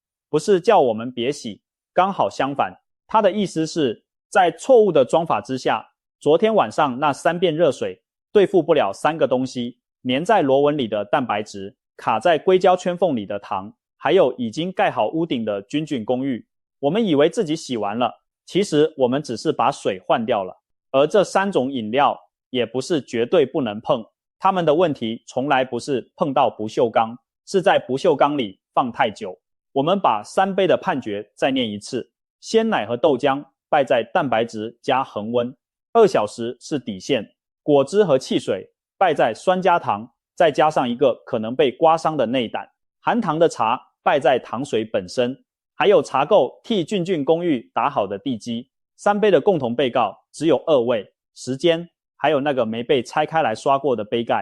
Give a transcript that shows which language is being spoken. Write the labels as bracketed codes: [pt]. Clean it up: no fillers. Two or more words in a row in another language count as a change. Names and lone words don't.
[zh] 不是叫我們別洗，剛好相反，它的意思是在錯誤的裝法之下，昨天晚上那3遍熱水對付不了3個東西，粘在螺紋裡的蛋白質，卡在硅膠圈縫裡的糖，還有已經蓋好屋頂的君君公寓。我們以為自己洗完了，其實我們只是把水換掉了。而這3種飲料也不是絕對不能碰，它們的問題從來不是碰到不鏽鋼，是在不鏽鋼裡放太久。我們把3杯的判決再念一次：鮮奶和豆漿敗在蛋白質加恆溫，2小時是底線；果汁和汽水敗在酸加糖，再加上一個可能被刮傷的內膽；含糖的茶敗在糖水本身，還有茶垢替君君公寓打好的地基。3杯的共同被告只有2位，時間，還有那個沒被拆開來刷過的杯蓋。